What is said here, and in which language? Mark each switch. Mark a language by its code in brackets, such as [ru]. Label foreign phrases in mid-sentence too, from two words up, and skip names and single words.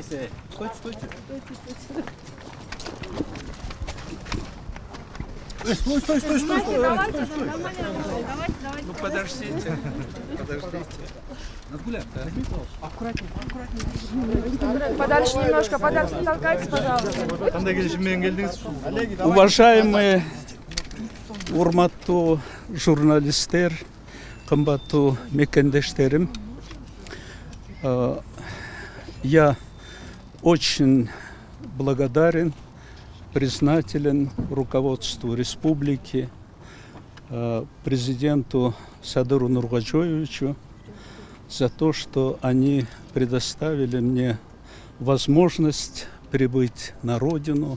[ru] Стойте, стойте. Стой. Давайте. Ну подождите. Нас гуляем, да? Аккуратнее. Подальше немножко, подальше не толкайтесь, пожалуйста. [ky] Кандай келишим менен келдиңиз? Уважаемые урматтуу журналисттер, кымбаттуу мекендештерим, [ru] я очень благодарен, признателен руководству республики, президенту Садыру Нургожоевичу за то, что они предоставили мне возможность прибыть на родину.